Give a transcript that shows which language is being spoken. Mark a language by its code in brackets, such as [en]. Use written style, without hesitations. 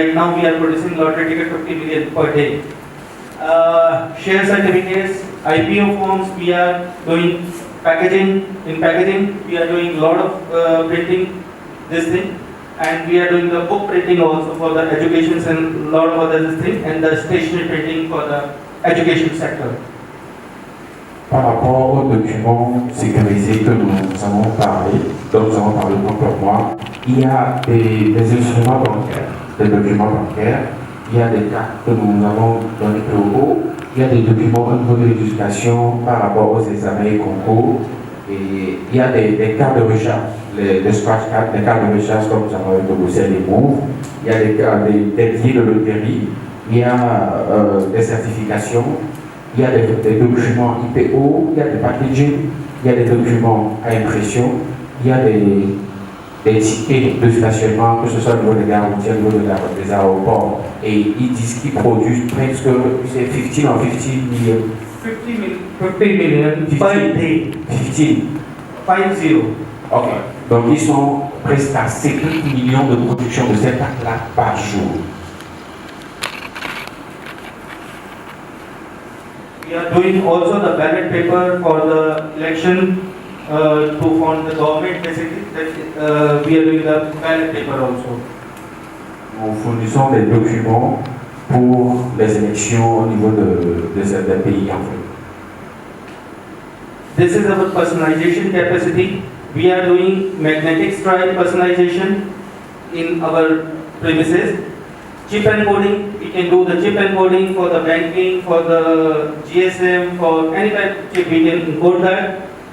[en] Right now we are producing lottery ticket 50 million per day. Share certificates, IPO forms, we are doing packaging. In packaging, we are doing a lot of printing this thing, and we are doing the book printing also for the education and a lot of other things, and the stationery printing for the education sector. [fr] Par rapport aux documents sécurisés que nous avons parlé, dont nous avons parlé pour moi, il y a des instruments bancaires, des documents bancaires, il y a des cartes que nous avons dans les TOGO, il y a des documents au niveau de l'éducation par rapport aux examens et concours, et il y a des cartes de recharge, les scratch cards, des cartes de recharge comme nous avons avec le Bruxelles et Move, il y a des billets de loterie, il y a des certifications. Il y a des documents IPO, il y a des packaging, il y a des documents à impression, il y a des tickets de stationnement, que ce soit au niveau des garanties, au niveau des aéroports. Et ils disent qu'ils produisent presque 50 millions. [en] 50 million per day. 50. Ok. [fr] Donc ils sont presque à 50 millions de production de cette carte-là par jour. [en] We are doing also the ballot paper for the election to fund the government. Basically, we are doing the ballot paper also. [fr] Nous fournissons des documents pour les élections au niveau de certains pays en fait. [en] This is our personalization capacity. We are doing magnetic stripe personalization in our premises. Chip encoding, we can do the chip encoding for the banking, for the GSM, for any type of chip, we can encode that.